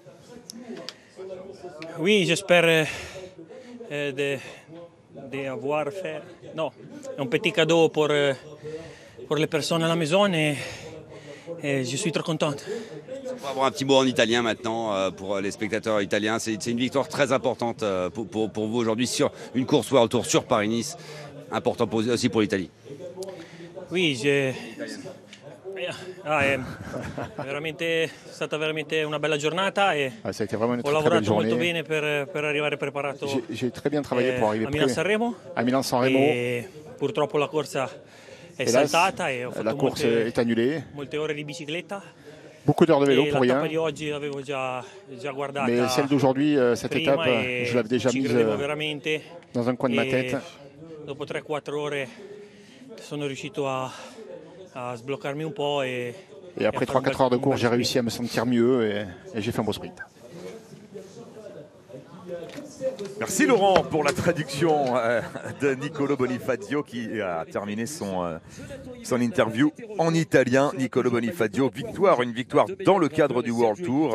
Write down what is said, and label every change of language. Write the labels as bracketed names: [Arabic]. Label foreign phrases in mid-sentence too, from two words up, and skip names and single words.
[French] Oui, j'espère d'avoir fait un petit cadeau pour les personnes à la maison et je suis très contente. On va avoir un petit mot en italien maintenant pour les spectateurs italiens. C'est une victoire très importante pour vous aujourd'hui sur une course World Tour sur Paris-Nice, important aussi pour l'Italie. Oui, [Italian] è stata veramente una bella giornata e [French] ça a été vraiment une [Italian] ho [French] très belle [Italian] lavorato [French] journée. [Italian] molto bene per arrivare preparato [French] J'ai très bien travaillé pour arriver [Italian] a Milan-San [French] à Milan-San Remo. [Italian] E purtroppo la corsa è saltata e ho [French] La [Italian] fatto [French] course est annulée. [Italian] molte ore di bicicletta. Beaucoup d'heures de vélo E [French] pour [Italian] la [French] rien. [Italian] tappa di oggi l'avevo già guardata. [French] Mais celle d'aujourd'hui, cette [Italian] prima [French] étape, [Italian] e [French] je l'avais déjà [Italian] ci [French] mise [Italian] credevo veramente. [French] dans un coin de ma tête. [Italian] Dopo 3-4 ore sono riuscito a sbloccarmi un po' [French] Et après 3-4 heures de course, j'ai réussi à me sentir mieux et j'ai fait un beau sprint. Merci Laurent pour la traduction de Nicolo Bonifacio qui a terminé son interview en italien. Nicolo Bonifacio, une victoire dans le cadre du World Tour.